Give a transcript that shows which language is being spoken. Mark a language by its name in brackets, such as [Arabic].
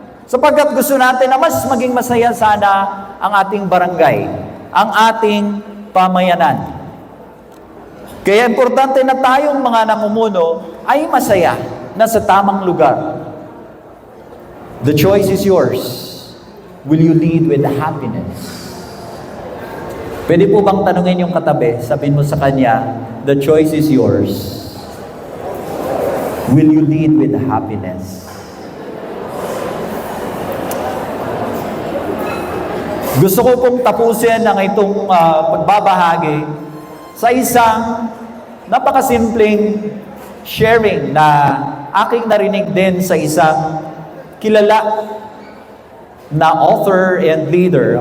[Filipino] Sapagkat gusto natin na mas maging masaya sana ang ating barangay, ang ating pamayanan. Kaya importante na tayong mga namumuno ay masaya na sa tamang lugar. [English] The choice is yours. Will you lead with happiness? [Filipino] Pwede po bang tanungin yung katabi, sabihin mo sa kanya, [English] the choice is yours. Will you lead with happiness? [Filipino] Gusto ko pong tapusin ang itong pagbabahagi sa isang napakasimpleng sharing na aking narinig din sa isang kilala na author and leader.